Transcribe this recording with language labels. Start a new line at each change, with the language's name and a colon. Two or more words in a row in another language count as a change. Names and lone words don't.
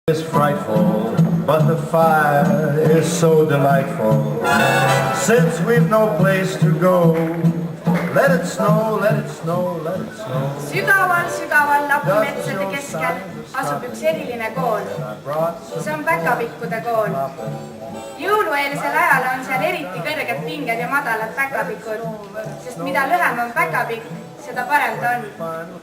English: It's frightful, but the fire is so delightful. Since we've no place to go, let it snow, let it snow, let it snow.
Estonian: Sügaval lapumetsade keskel asub üks eriline kool. See on päkapikkude kool. Jõulueelsel ajal on seal eriti kõrged pinged ja madalad päkapikud, sest mida lühem on päkapikk, seda parem ta on.